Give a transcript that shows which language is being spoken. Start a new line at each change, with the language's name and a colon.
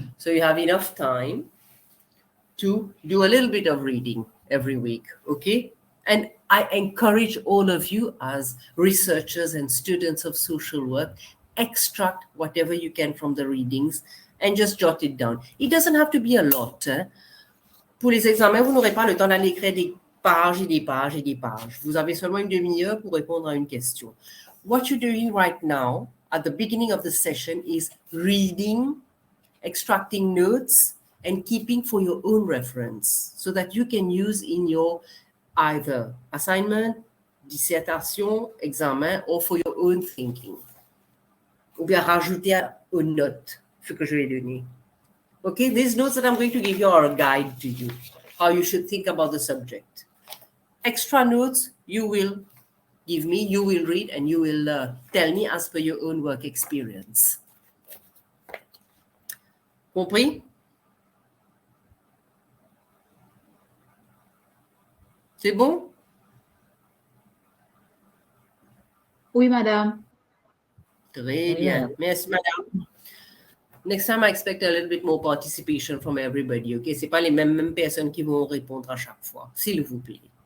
English: So you have enough time to do a little bit of reading every week, okay? And I encourage all of you as researchers and students of social work, extract whatever you can from the readings and just jot it down. It doesn't have to be a lot.
French: Pour les examens, vous n'aurez pas le temps d'aller écrire des pages et des pages et des pages. Vous avez seulement une demi-heure pour répondre à une question.
English: What you're doing right now at the beginning of the session is reading, extracting notes, and keeping for your own reference so that you can use in your either assignment, dissertation, examen, or for your own thinking.
French: Ou bien rajouter aux notes ce que je vais donner.
English: Okay, these notes that I'm going to give you are a guide to you, how you should think about the subject. Extra notes you will give me, you will read, and you will tell me as per your own work experience.
French: Compris? C'est bon? Oui, madame. Très bien. Merci, madame.
English: Next time, I expect a little bit more participation from everybody, okay?
French: Ce n'est pas les mêmes personnes qui vont répondre à chaque fois, s'il vous plaît.